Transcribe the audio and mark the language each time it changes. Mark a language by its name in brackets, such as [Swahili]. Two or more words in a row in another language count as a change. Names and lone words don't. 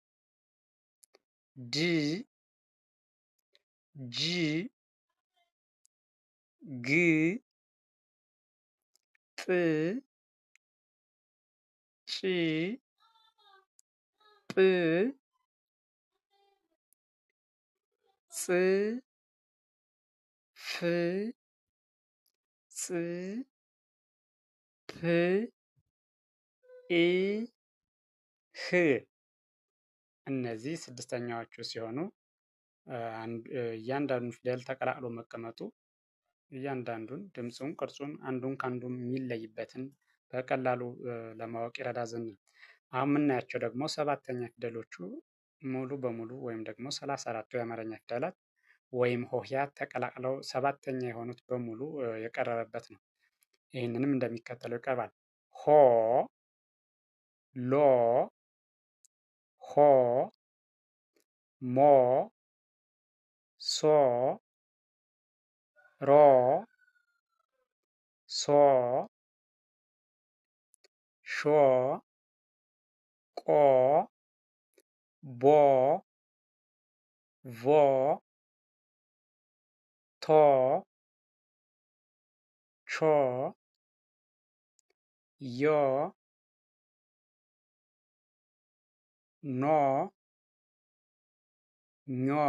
[Amharic] ድ ጅ ግ ጥ ጭ ጵ ጽ ፍ ጽ ፕ ኢ ህ እነዚህ ስድስተኛዎቹ ሲሆኑ እያንዳንዱ ፊደል ተቀላቅሎ መቀመጡ እያንዳንዱን ድምፁን፣ ቅርጹን አንዱን ከአንዱ የሚለይበትን በቀላሉ ለማወቅ ይረዳ ዘንድ ነው። አሁን የምናያቸው ደግሞ ሰባተኛ ፊደሎቹ ሙሉ በሙሉ ወይም ደግሞ 34ቱ የአማርኛ ፊደላት ወይም ሆሄያት ተቀላቅለው ሰባተኛ የሆኑት በሙሉ የቀረበበት ነው። ይህንንም እንደሚከተለው ይቀርባል። ሆ ሎ ሆ ሞ ሶ ሮ ሶ ሾ ቆ ቦ ቮ ቶ ቾ ዮ ኖ ኞ